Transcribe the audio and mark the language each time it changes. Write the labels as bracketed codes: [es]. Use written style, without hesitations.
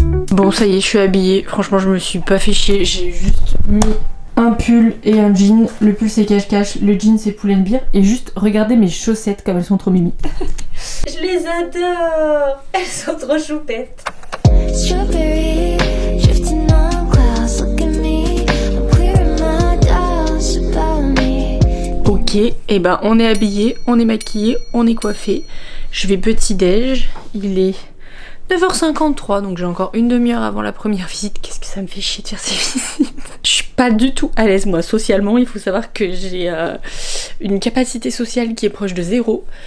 [fr] Bon ça y est, je suis habillée. Franchement je me suis pas fait chier. J'ai juste mis un pull et un jean. Le pull c'est cache-cache, le jean c'est Pull & Bear. Et juste regardez mes chaussettes comme elles sont trop mimi. Je les adore. Elles sont trop choupettes. [en] Strawberry, drifting on clouds, look at me, I'm clearing my doubts about me. [fr] Ok, et ben on est habillé, on est maquillé, on est coiffé. Je vais petit déj, il est 9h53 donc j'ai encore une demi-heure avant la première visite. Qu'est-ce que ça me fait chier de faire ces visites. Je suis pas du tout à l'aise moi socialement, il faut savoir que j'ai une capacité sociale qui est proche de 0.